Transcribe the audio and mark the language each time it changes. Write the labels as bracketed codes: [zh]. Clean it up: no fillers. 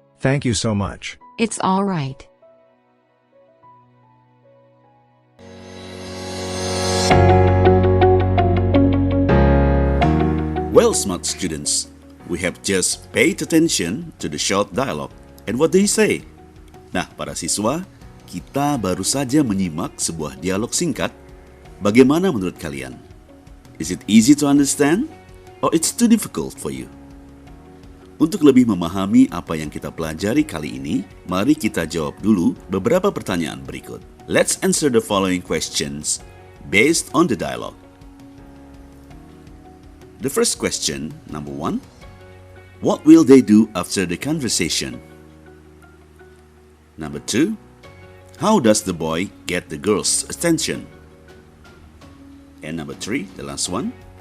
[en] Thank you so much. It's all right. Well, smart students, we have just paid attention to the short dialogue. And what do you say? [id] Nah, para siswa, kita baru saja menyimak sebuah dialog singkat. Bagaimana menurut kalian? [en] Is it easy to understand? Or it's too difficult for you? [id] Untuk lebih memahami apa yang kita pelajari kali ini, mari kita jawab dulu beberapa pertanyaan berikut. [en] Let's answer the following questions based on the dialogue. The first question, number 1. What will they do after the conversation? Number 2. How does the boy get the girl's attention? And number 3, the last one.